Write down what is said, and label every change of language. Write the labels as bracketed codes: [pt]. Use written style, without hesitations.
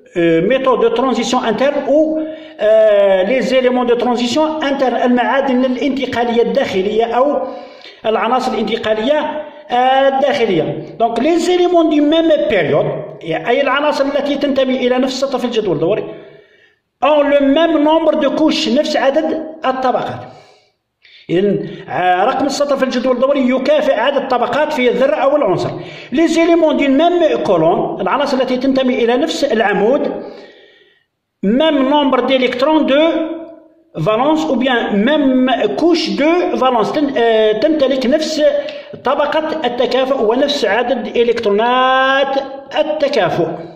[fr] méthode de transition interne ou les éléments de transition interne [ar] المعادن الانتقالية الداخلية أو العناصر الانتقالية الداخلية. [fr] donc les éléments du même période [ar] أي العناصر التي تنتمي إلى نفس سطح الجدول الدوري [fr] ont le même nombre de couches [ar] نفس عدد الطبقات. إذن رقم السطر في الجدول الدوري يكافئ عدد الطبقات في الذرة أو العنصر. [fr] les éléments d'une même colonne [ar] العناصر التي تنتمي إلى نفس العمود [fr] même nombre d'électrons de valence ou bien même couche de valence [ar] تمتلك نفس طبقة التكافؤ ونفس عدد إلكترونات التكافؤ.